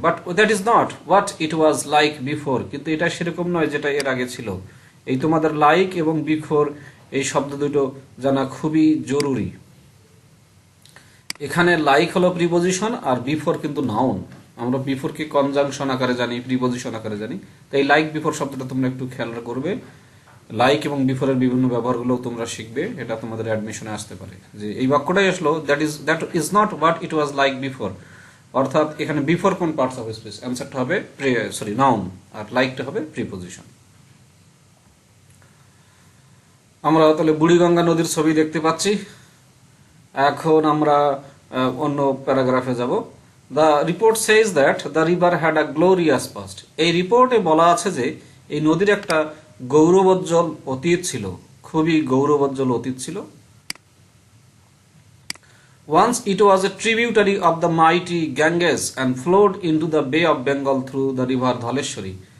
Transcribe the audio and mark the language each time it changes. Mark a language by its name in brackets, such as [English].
[English] But that is not what it was like before. [Bangla] কিন্তু এটা সেরকম নয় যেটা এর আগে ছিল। এই তোমাদের লাইক এবং বিফোর এই শব্দ দুটো জানা খুবই জরুরি। এখানে লাইক হলো প্রিপোজিশন আর বিফোর কিন্তু নাউন। আমরা বিফোরকে কনজাংশন আকারে জানি, প্রিপোজিশন আকারে জানি। তো এই লাইক বিফোর শব্দটা তোমরা একটু খেয়াল করবে। লাইক এবং বিফোরের বিভিন্ন ব্যবহারগুলো তোমরা শিখবে, এটা তোমাদের অ্যাডমিশনে আসতে পারে। যে এই বাক্যটাই আসলো [English] that is not what it was like before, [Bangla] অর্থাৎ এখানে বিফোর কোন পার্টস অফ স্পিচ, অ্যান্সারটা হবে নাউন, আর লাইকটা হবে প্রিপোজিশন। আমরা তাহলে বুড়িগঙ্গা নদীর ছবি দেখতে পাচ্ছি। এখন আমরা অন্য প্যারাগ্রাফে যাব। [English] The report says that the river had a glorious past. [Bangla] এই রিপোর্টে বলা আছে যে এই নদীর একটা গৌরবোজ্জ্বল অতীত ছিল, খুবই গৌরবোজ্জ্বল অতীত ছিল। [English] Once it was a tributary of the mighty Ganges and flowed into the Bay of Bengal through the river Dhaleshwari.